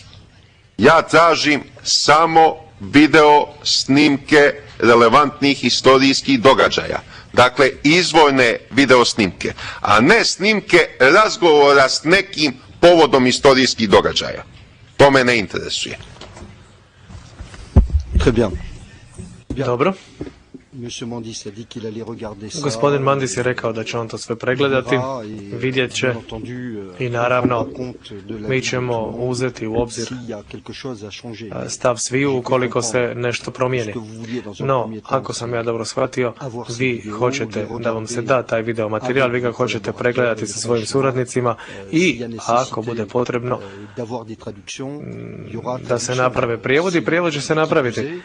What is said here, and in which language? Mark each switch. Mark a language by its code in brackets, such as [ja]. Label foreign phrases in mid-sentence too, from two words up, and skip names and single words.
[sr] Ja tražim samo video snimke relevantnih istorijskih događaja. Dakle, izvorne video snimke, a ne snimke razgovora s nekim povodom istorijskih događaja. To me ne interesuje. Dobro. [fr] Monsieur Mandis a dit qu'il allait regarder ça. [hr] Gospodin Mandis je rekao da će on to sve pregledati, vidjet će i naravno mi ćemo uzeti u obzir stav sviju ukoliko se nešto promijeni. No, ako sam ja dobro shvatio, vi hoćete da vam se da taj video materijal, vi ga hoćete pregledati sa svojim suradnicima i ako bude potrebno da se naprave prijevodi, prijevod će se napraviti.